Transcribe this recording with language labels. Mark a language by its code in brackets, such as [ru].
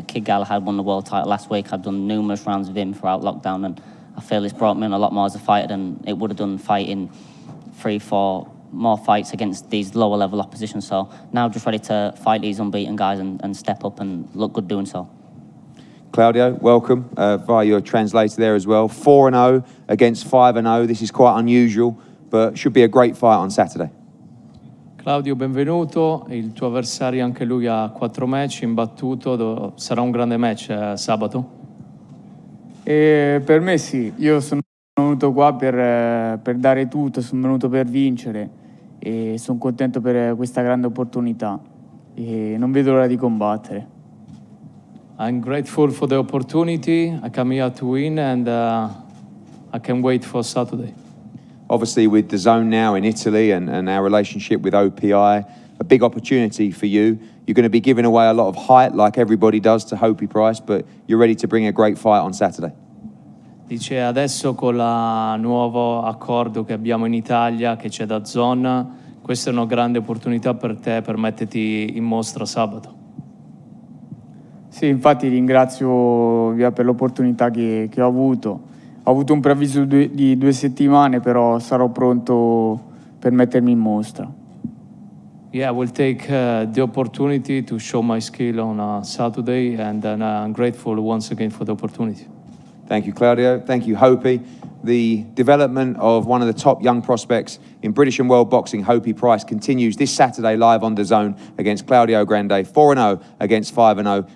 [en] Kid Galahad won the world title last week. I've done numerous rounds with him throughout lockdown, and I feel it's brought me in a lot more as a fighter than it would have done fighting 3-4 more fights against these lower level opposition. So now just ready to fight these unbeaten guys and step up and look good doing so. Claudio, welcome via your translator there as well. 4-0 against 5-0. This is quite unusual, but should be a great fight on Saturday. [it] Claudio, benvenuto. Il tuo avversario anche lui ha 4 match imbattuto. Sarà un grande match sabato? Per me sì, io sono venuto qua per dare tutto, sono venuto per vincere e sono contento per questa grande opportunità e non vedo l'ora di combattere. [en] I'm grateful for the opportunity. I come here to win and I can wait for Saturday. Obviously, with DAZN now in Italy and our relationship with OPI, a big opportunity for you. You're going to be giving away a lot of height like everybody does to Hopi Price, but you're ready to bring a great fight on Saturday. [it] Dice adesso con il nuovo accordo che abbiamo in Italia, che c'è DAZN, questa è una grande opportunità per te per metterti in mostra sabato. Sì, infatti ringrazio per l'opportunità che ho avuto. Ho avuto un preavviso di 2 settimane, però sarò pronto per mettermi in mostra. [en] Yeah, I will take the opportunity to show my skill on Saturday, and I'm grateful once again for the opportunity. Thank you, Claudio. Thank you, Hopi. The development of one of the top young prospects in British and world boxing, Hopi Price, continues this Saturday live on DAZN against Claudio Grande, 4-0 against 5-0.